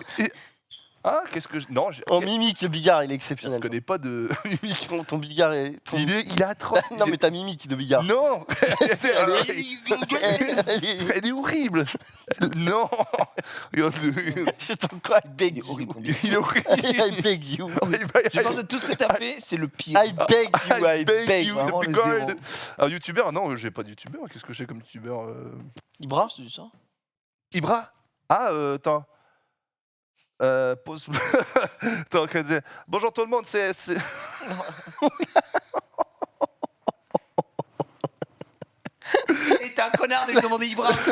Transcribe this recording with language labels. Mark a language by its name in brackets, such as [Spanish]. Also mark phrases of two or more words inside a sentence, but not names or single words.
[French] Ah, qu'est-ce que je. Non, En mimique, le Bigard, il est je exceptionnel. connais pas de mimique. Ton Bigard est. Il est atroce. Non, mais ta mimique de Bigard. Non. Elle est horrible. Non. Je t'en crois, [English] I beg you. [French] Il est horrible. [English] I beg you. [French] Je pense que tout ce que t'as fait, c'est le pire. [English] I beg you, I beg you. [French] Vraiment le zéro. Un youtubeur? Non, j'ai pas de youtubeur. Qu'est-ce que j'ai comme youtubeur? Ibra? C'est ça. Ibra? Ah, attends. Pause. Attends, qu'elle disait. Bonjour tout le monde, c'est. Et t'es un connard de lui demander Ibra aussi.